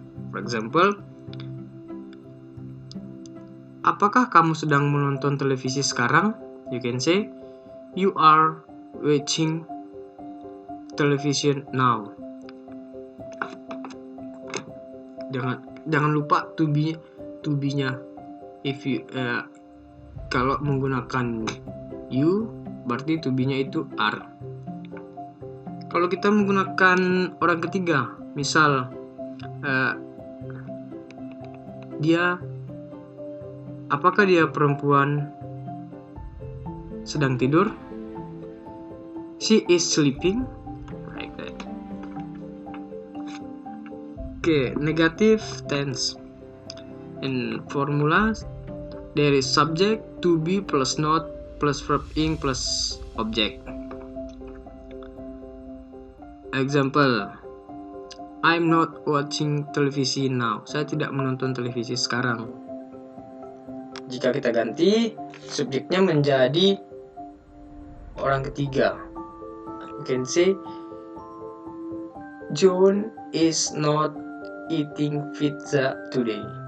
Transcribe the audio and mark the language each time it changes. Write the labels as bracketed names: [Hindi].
[English] For example, [Indonesian] apakah kamu sedang menonton televisi sekarang? [English] You can say, You are watching television now. [Indonesian] Jangan lupa to be-nya. If you kalau menggunakan you, berarti to be-nya itu are. Kalau kita menggunakan orang ketiga, misal apakah dia perempuan sedang tidur? [English] She is sleeping, like that. Okay, negative tense. In formulas, there is subject to be plus not plus verb ing plus object. Example, I'm not watching television now. [Indonesian] Saya tidak menonton televisi sekarang. Jika kita ganti, subjeknya menjadi orang ketiga. [English] You can say, John is not eating pizza today.